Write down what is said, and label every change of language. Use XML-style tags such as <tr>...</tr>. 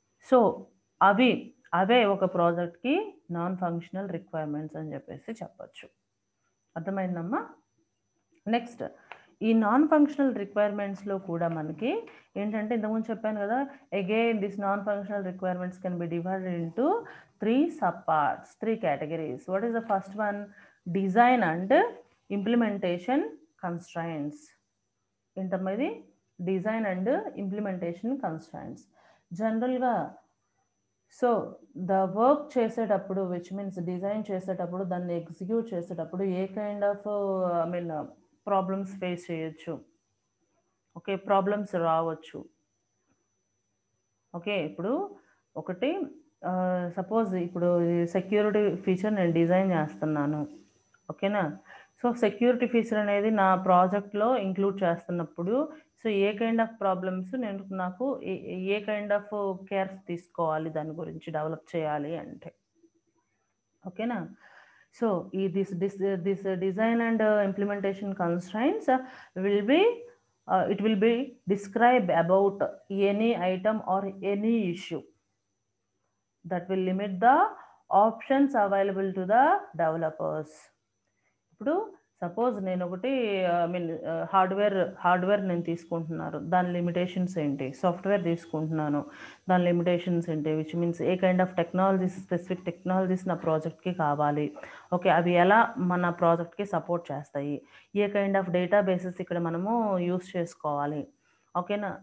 <te>So అవే ఒక ప్రాజెక్ట్‌కి non functional requirements అని చెప్పేసి చెప్పొచ్చు. అర్థమైందమ్మా? నెక్స్ట్ ఈ నాన్ ఫంక్షనల్ రిక్వైర్మెంట్స్లో కూడా మనకి ఏంటంటే ఇంతకుముందు చెప్పాను కదా,</te> <en>Again this non functional requirements can be divided into 3 sub parts, 3 categories. What is the first one? Design and implementation constraints.</en> <te>ఏంటమ్మా ఇది? Design and implementation constraints. జనరల్గా</te> <en>so the work</en> <te>చేసేటప్పుడు విచ్ మీన్స్ డిజైన్ చేసేటప్పుడు దాన్ని execute చేసేటప్పుడు ఏ kind of problems face చేయొచ్చు. Okay, problems రావచ్చు. Okay, ఇప్పుడు ఒకటి సపోజ్ ఇప్పుడు సెక్యూరిటీ ఫీచర్ నేను డిజైన్ చేస్తున్నాను. ఓకేనా? సో సెక్యూరిటీ ఫీచర్ అనేది నా ప్రాజెక్ట్లో ఇంక్లూడ్ చేస్తున్నప్పుడు so ఏ kind of problems నాకు ఏ కైండ్ ఆఫ్ కేర్స్ తీసుకోవాలి దాని గురించి డెవలప్ చేయాలి అంటే. ఓకేనా?</te> <en>So ఈ this design and implementation constraints will be it will be describe about any item or any issue that will limit the options available to the developers.</en> <te>ఇప్పుడు suppose నేను ఒకటి హార్డ్వేర్ నేను తీసుకుంటున్నాను, దాని లిమిటేషన్స్ ఏంటి? సాఫ్ట్వేర్ తీసుకుంటున్నాను, దాని లిమిటేషన్స్ ఏంటి?</te> <en>which means</en> <te>ఏ kind of specific technologies నా ప్రాజెక్ట్కి కావాలి. ఓకే, అవి ఎలా మన ప్రాజెక్ట్కి సపోర్ట్ చేస్తాయి? ఏ కైండ్ ఆఫ్ డేటాబేసెస్ ఇక్కడ మనము యూస్ చేసుకోవాలి. ఓకేనా?</te>